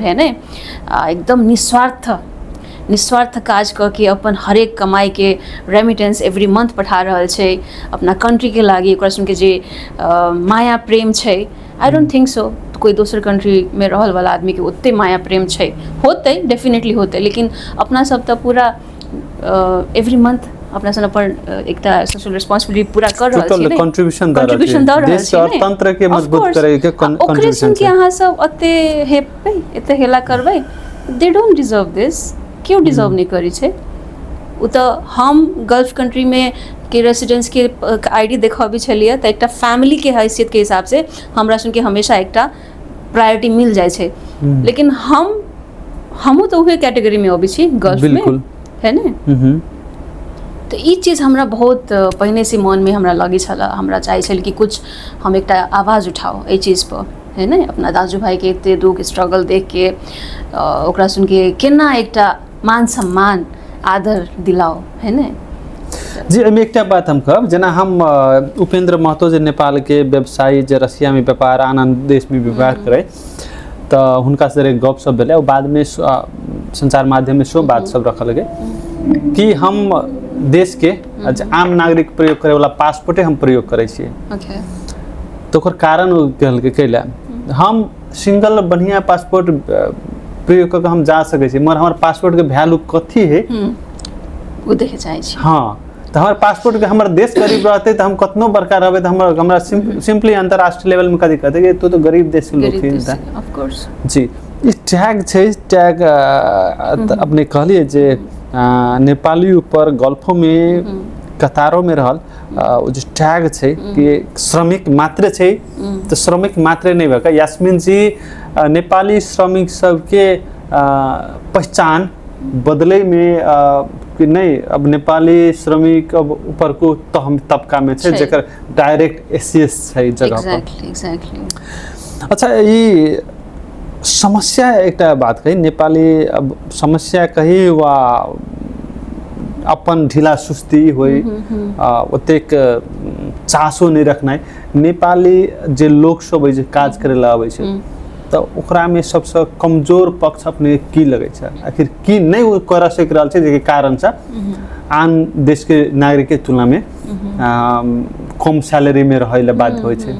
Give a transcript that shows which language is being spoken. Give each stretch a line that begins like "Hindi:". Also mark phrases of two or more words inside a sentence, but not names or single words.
Maithili: है ना, एकदम निस्वार्थ काज करके अपन हरेक कमाई के
English: remittance every month
Maithili: पठा रहा है अपना कंट्री के लागी, ओकरा सुन के जे माया प्रेम है,
English: I don't think so
Maithili: कोई दूसर कंट्री में रहल वाला आदमी के उतने माया प्रेम है, होते डेफिनेटली होते, लेकिन अपना सब तो पूरा
English: every month
Maithili: अपना सन अपन एकटा
English: social responsibility
Maithili: पूरा कर रहल छी, कंट्रीब्यूशन द रहल छी अर्थतंत्र के मजबूत करे के कंट्रीब्यूशन के अहाँ सब अते हेपे एते हेला करबै,
English: they don't deserve this,
Maithili: क्यों डिजर्व नहीं करी छे, उ तऽ हम
English: Gulf country
Maithili: में के रेसिडेंस के आईडी देखबी छलिए तऽ एकटा फैमिली के हैसियत के हिसाब से हमरा सुनके हमेशा एकटा प्रायोरिटी मिल जाए छे। लेकिन हमहूँ तो उहे कैटेगरी में अबै छी गल्फ में, है ने। तो ई चीज़ हमरा बहुत पहले से मन में हमरा लगे छला, हमरा चाहे छल कि कुछ हम एकटा आवाज़ उठाओ ए चीज़ पर, है ना। अपना दाजू भाई के एते दुख स्ट्रगल देख के ओकरा सुन के केना एकटा मान सम्मान आदर दिलाओ, है ना। जी एहिमे एकटा बात हम कहब, जेना हम उपेंद्र महतो जे नेपाल के व्यवसायी जे रसिया में व्यापार आन देश में व्यापार करे, तो हुनका से गप सब भेलै, और बाद में संचार माध्यम में सो बात सब रखल गए कि हम देश के आम नागरिक प्रयोग करे वाला पासपोर्टे हम प्रयोग करे छिए। तो ओकर कारण कहल के कैला हम सिंगल बढ़िया पासपोर्ट प्रयोग करके हम जा सके छी, मगर हमार पासपोर्ट के वैल्यू कथी है वो देखे चाहे छी। हाँ, तो हमारे पासपोर्ट के हमारे देश गरीब रहते तो हम कतनो बड़का रहबे तो हमरा सिंपली अंतरराष्ट्रीय लेवल में का दिक्कत है कि तो गरीब देश के लोग थे।
English: of course जी
Maithili: ई टैग छै, टैग अपने कहलिए जे नेपाली ऊपर गल्फो में कतारों में रहल जो टैग छै कि श्रमिक मात्र छै, तो श्रमिक मात्र नहीं भका। यास्मीन जी नेपाली श्रमिक सबके पहचान बदले में कि नहीं, अब नेपाली श्रमिक अब ऊपर को तबका में छै जेकर डायरेक्ट एसीएस छै जगह पर। एग्जैक्टली। अच्छा, ये समस्या एकटा बात कही, नेपाली अब समस्या कही वा अपन ढीला सुस्ती होई ओतेक चासो नहीं रखनाइ, नेपाली जे लोग सब है जे काज करे ला आबै छै तो ओकरा में सबसे कमजोर पक्ष अपने की लगे छै, आखिर की नहीं वो कर सक रहल छै जेके कारण से आन देश के नागरिक के तुलना में कम सैलरी में रहे ला बाध्य होइ छै।